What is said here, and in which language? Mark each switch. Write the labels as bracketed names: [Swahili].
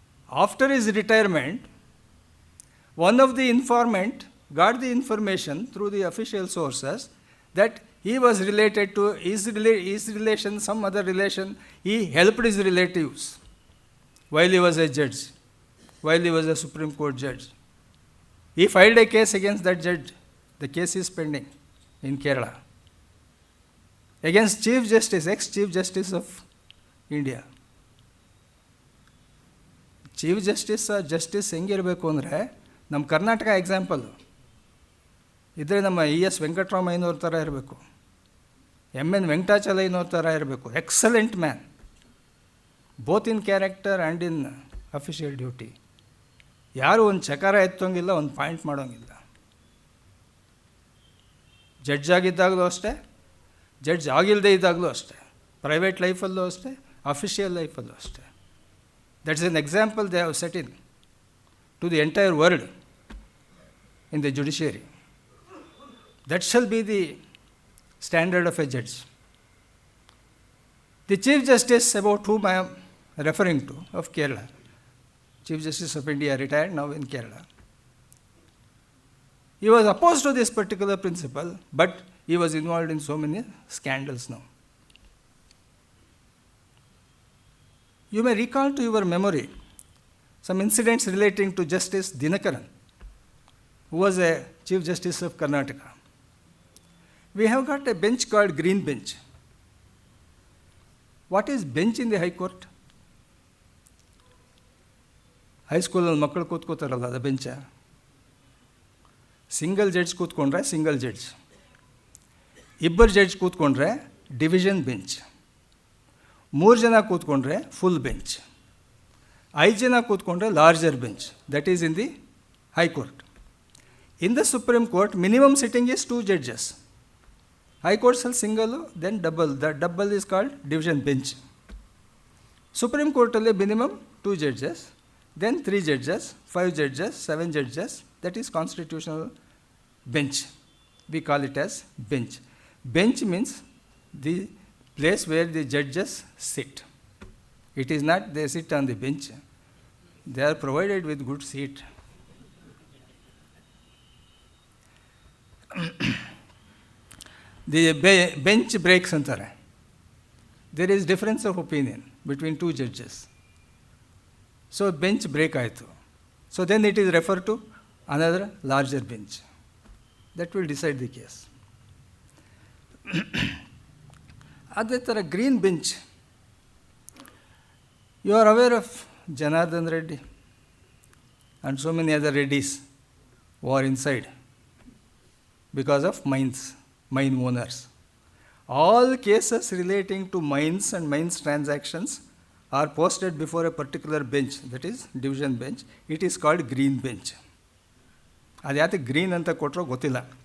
[English] after his retirement, one of the informant got the information through the official sources that he was related to his relation, some other relation, he helped his relatives while he was a judge, while he was a Supreme Court judge. He filed a case against that judge. The case is pending in Kerala against Chief Justice, ex-Chief Justice of India. [Kannada] Chief justice ಹೆಂಗಿರಬೇಕು ಅಂದರೆ, ನಮ್ಮ Karnataka example ಇದ್ದರೆ ನಮ್ಮ ES ವೆಂಕಟರಾಮಯ್ಯನವ್ರ ಥರ ಇರಬೇಕು, MN ವೆಂಕಟಾಚಲಯ್ಯನವ್ರ ಥರ ಇರಬೇಕು. [English] Excellent man, both in character and in official duty. [Kannada] ಯಾರು ಒಂದು ಚಕಾರ ಎತ್ತೋಂಗಿಲ್ಲ, ಒಂದು ಪಾಯಿಂಟ್ ಮಾಡೋಂಗಿಲ್ಲ. ಜಡ್ಜ್ ಆಗಿದ್ದಾಗಲೂ ಅಷ್ಟೇ, ಜಡ್ಜ್ ಆಗಿಲ್ಲದೆ ಇದ್ದಾಗಲೂ ಅಷ್ಟೇ, ಪ್ರೈವೇಟ್ ಲೈಫಲ್ಲೂ ಅಷ್ಟೇ, ಅಫಿಷಿಯಲ್ ಲೈಫಲ್ಲೂ ಅಷ್ಟೇ. [English] That's an example they have set in to the entire world in the judiciary. That shall be the standard of a judge. The Chief Justice about whom I am referring to, of Kerala, Chief Justice of India, retired now in Kerala, he was opposed to this particular principle, but he was involved in so many scandals now. You may recall to your memory some incidents relating to Justice Dinakaran, who was a Chief Justice of Karnataka. We have got a bench called Green Bench. What is bench in the High Court? [Kannada] High school ಅಲ್ಲಿ ಮಕ್ಕಳು ಕೂತ್ಕೋತಾರಲ್ಲ, ಅದು bench. Single judge ಕೂತ್ಕೊಂಡ್ರೆ single judge, ಇಬ್ಬರು judge ಕೂತ್ಕೊಂಡ್ರೆ division bench, 3 ಜನ ಕೂತ್ಕೊಂಡ್ರೆ full bench, 5 ಜನ ಕೂತ್ಕೊಂಡ್ರೆ larger bench. [English] That is in the high court. In the supreme court minimum sitting is 2 judges. High ಕೋರ್ಟ್ಸಲ್ಲಿ single, then double. The double is called division bench. Supreme ಕೋರ್ಟಲ್ಲಿ minimum 2 judges, then 3 judges, 5 judges, 7 judges. That is constitutional bench. We call it as bench. Bench means the place where the judges sit. It is not they sit on the bench. They are provided with good seat. The bench breaks [Kannada] antare. [English] There is difference of opinion between 2 judges. So bench break [Kannada] ಆಯಿತು. [English] So then it is referred to another larger bench. That will decide the case. [Kannada] ಅದೇ ಥರ green bench. [English] You are aware of Janardhan Reddy and so many other Reddys were inside because of mine owners. All cases relating to mines and mines transactions are posted before a particular bench, that is division bench. It is called green bench. [Kannada] ಅದು ಯಾಕೆ green ಅಂತ ಕೊಟ್ಟರೋ ಗೊತ್ತಿಲ್ಲ.